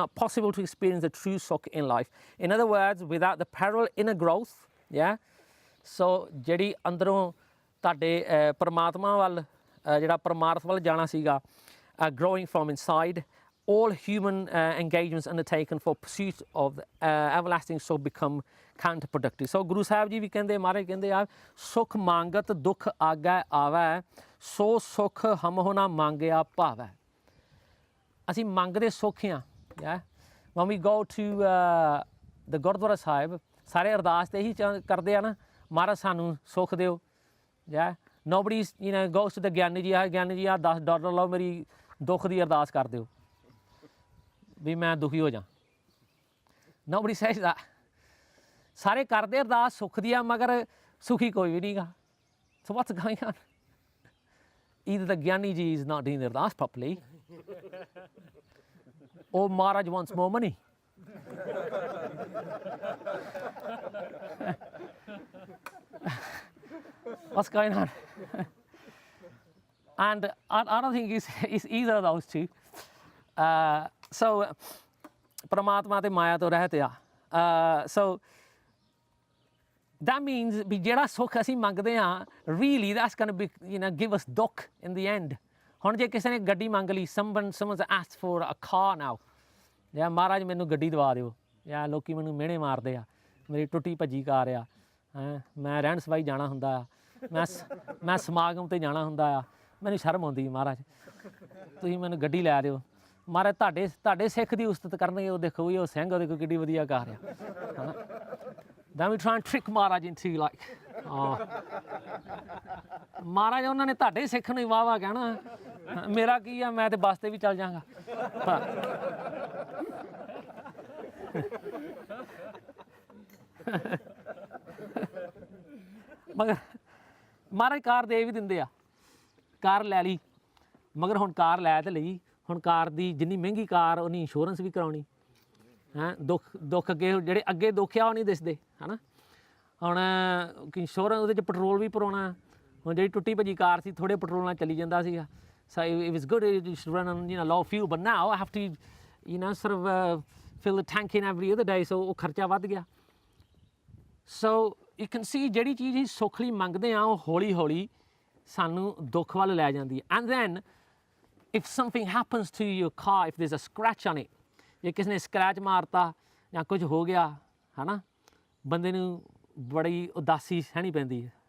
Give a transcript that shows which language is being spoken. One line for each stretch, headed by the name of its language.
English: It's not possible to experience the true sukh in life. In other words, without the parallel inner growth, yeah, so
Punjabi: ਜਿਹੜੀ ਅੰਦਰੋਂ ਤੁਹਾਡੇ ਪਰਮਾਤਮਾ ਵੱਲ ਜਿਹੜਾ ਪਰਮਾਰਥ ਵੱਲ ਜਾਣਾ ਸੀਗਾ,
English: growing from inside, all human engagements undertaken for pursuit of everlasting sukh become counterproductive.
Punjabi: So Guru Sahib Ji ਵੀ ਕਹਿੰਦੇ, ਮਹਾਰਾਜ ਕਹਿੰਦੇ ਆ, ਸੁਖ ਮੰਗਤ ਦੁੱਖ ਆਗੈ ਆਵੈ, ਸੋ ਸੁਖ ਹਮਹੁ ਨਾ ਮੰਗਿਆ ਭਾਵੈ. ਅਸੀਂ ਮੰਗਦੇ ਸੁੱਖ ਆ. Yeah?
English: When we go to the Gurdwara Sahib,
Punjabi: ਸਾਰੇ ਅਰਦਾਸ ਤੇ ਇਹੀ ਕਰਦੇ ਆ ਨਾ, ਮਹਾਰਾਜ ਸਾਨੂੰ ਸੁੱਖ ਦਿਓ. Yeah?
English: Nobody goes to the
Punjabi: Giani ji, Giani ji $10 ਲਓ, ਮੇਰੀ ਦੁੱਖ ਦੀ ਅਰਦਾਸ ਕਰ ਦਿਓ ਵੀ ਮੈਂ ਦੁਖੀ ਹੋ ਜਾ.
English: Nobody says that.
Punjabi: ਸਾਰੇ ਕਰਦੇ ਅਰਦਾਸ ਸੁੱਖ ਦੀ ਆ, ਮਗਰ ਸੁਖੀ ਕੋਈ ਵੀ ਨਹੀਂਗਾ.
English: So what's going on? Either the Gyani ji is not doing the ardas properly, or Maharaj wants more money. What's going on? And I don't think it's either of those two. So,
Punjabi: Paramatma te Maya to rahte ya.
English: So, that means
Punjabi: ਵੀ ਜਿਹੜਾ ਸੁੱਖ ਅਸੀਂ ਮੰਗਦੇ ਹਾਂ,
English: really that's going to be, give us dukh in the end.
Punjabi: ਹੁਣ ਜੇ ਕਿਸੇ ਨੇ ਗੱਡੀ ਮੰਗ ਲਈ,
English: someone's asked for a car now.
Punjabi: ਜਾਂ ਮਹਾਰਾਜ ਮੈਨੂੰ ਗੱਡੀ ਦਵਾ ਦਿਓ, ਜਾਂ ਲੋਕੀ ਮੈਨੂੰ ਮਿਹਣੇ ਮਾਰਦੇ ਆ, ਮੇਰੀ ਟੁੱਟੀ ਭੱਜੀ ਕਾਰ ਆ, ਮੈਂ ਰਹਿਣ ਸਵਾਈ ਜਾਣਾ ਹੁੰਦਾ ਆ, ਮੈਂ ਸਮਾਗਮ ਤੇ ਜਾਣਾ ਹੁੰਦਾ ਆ, ਮੈਨੂੰ ਸ਼ਰਮ ਆਉਂਦੀ ਮਹਾਰਾਜ, ਤੁਸੀਂ ਮੈਨੂੰ ਗੱਡੀ ਲੈ ਦਿਓ. ਮਹਾਰਾਜ ਤੁਹਾਡੇ ਸਿੱਖ ਦੀ ਉਸਤਤ ਕਰਨਗੇ, ਉਹ ਦੇਖੋ ਵੀ ਉਹ ਸਿੰਘ ਉਹਦੇ ਕੋਲ ਕਿੱਡੀ ਵਧੀਆ ਕਾਰ ਆ, ਹੈ ਨਾ.
English: Then we try and trick Maharaj into like,
Punjabi: ਮਹਾਰਾਜ ਉਹਨਾਂ ਨੇ ਤੁਹਾਡੇ ਸਿੱਖ ਨੂੰ ਵਾਹ ਵਾਹ ਕਹਿਣਾ, ਮੇਰਾ ਕੀ ਆ, ਮੈਂ ਤੇ ਬੱਸ ਤੇ ਵੀ ਚੱਲ ਜਾਵਾਂਗਾ. ਮਗਰ ਮਹਾਰਾਜ ਕਾਰ ਦੇ ਵੀ ਦਿੰਦੇ ਆ, ਕਾਰ ਲੈ ਲਈ, ਮਗਰ ਹੁਣ ਕਾਰ ਲੈ ਤੇ ਲਈ, ਹੁਣ ਕਾਰ ਦੀ ਜਿੰਨੀ ਮਹਿੰਗੀ ਕਾਰ ਉਹਨੀ ਇੰਸ਼ੋਰੈਂਸ ਵੀ ਕਰਾਉਣੀ. ਦੁੱਖ ਅੱਗੇ ਜਿਹੜੇ ਅੱਗੇ ਦੁੱਖ ਆ ਉਹ ਨਹੀਂ ਦਿਸਦੇ, ਹੈ ਨਾ. ਹੁਣ ਇੰਸ਼ੋਰੈਂਸ ਉਹਦੇ 'ਚ ਪੈਟਰੋਲ ਵੀ ਭਰਾਉਣਾ. ਹੁਣ ਜਿਹੜੀ ਟੁੱਟੀ ਭੱਜੀ ਕਾਰ ਸੀ, ਥੋੜ੍ਹੇ ਪੈਟਰੋਲ ਨਾਲ ਚੱਲੀ ਜਾਂਦਾ ਸੀਗਾ.
English: So it was good, it used to run on low fuel, but now I have to sort of fill the tank in every other day, so
Punjabi: ਉਹ ਖਰਚਾ ਵੱਧ ਗਿਆ.
English: So you can see
Punjabi: ਜਿਹੜੀ ਚੀਜ਼ ਅਸੀਂ ਸੁੱਖ ਲਈ ਮੰਗਦੇ ਹਾਂ, ਉਹ ਹੌਲੀ ਹੌਲੀ ਸਾਨੂੰ ਦੁੱਖ ਵੱਲ ਲੈ ਜਾਂਦੀ ਹੈ.
English: And then if something happens to your car, if there's a scratch on it,
Punjabi: ਜੇ ਕਿਸੇ ਨੇ ਸਕ੍ਰੈਚ ਮਾਰਤਾ ਜਾਂ ਕੁਝ ਹੋ ਗਿਆ, ਹੈ ਨਾ, ਬੰਦੇ ਨੂੰ ਬੜੀ ਉਦਾਸੀ ਸਹਿਣੀ ਪੈਂਦੀ ਹੈ.